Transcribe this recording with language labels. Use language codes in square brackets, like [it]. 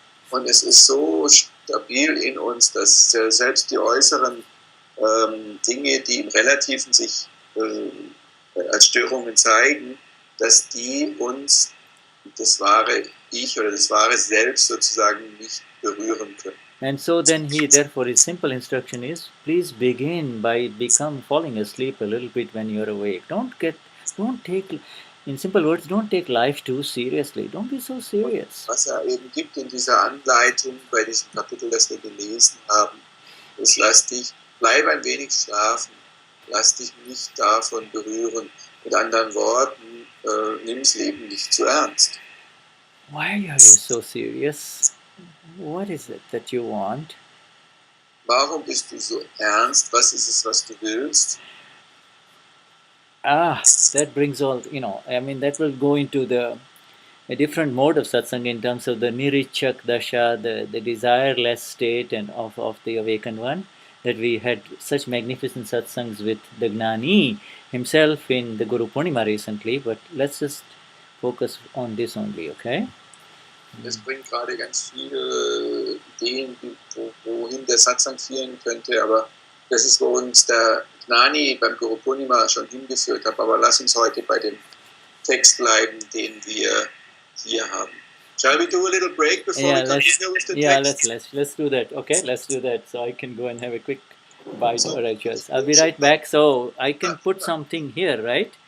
[de] Und es ist so stabil in uns, dass selbst die äußeren Dinge, die im Relativen sich als Störungen zeigen, dass die uns das wahre Ich oder das wahre Selbst sozusagen nicht berühren können. [en] And so then therefore his simple instruction is, please begin by falling asleep a little bit when you're awake. Don't take, in simple words, don't take life too seriously. Don't be so serious. [de] Was eben gibt in dieser Anleitung, bei diesem Kapitel, das wir gelesen haben, ist, bleib ein wenig schlafen, lass dich nicht davon berühren. Mit anderen Worten, nimm das Leben nicht zu ernst. [en] Why are you so serious? What is it that you want? [de] Warum bist du so ernst? Was ist es, was du willst? [en] That brings all, that will go into a different mode of satsang in terms of the nirichak dasha, the desireless state and of the awakened one, that we had such magnificent satsangs with the Gnani himself in the Guru Purnima recently, but let's just focus on this only, okay? [de] Es bringt gerade ganz viele Ideen, wohin der Satsang führen könnte, aber das ist, wo uns der Gnani beim Guru Purnima schon hingeführt hat. Aber lass uns heute bei dem Text bleiben, den wir hier haben. [en] Shall we do a little break before we continue with the text? Yeah, let's do that. Okay, let's do that. So I can go and have a quick bite or adjust. I'll be right back. So I can put something here, right?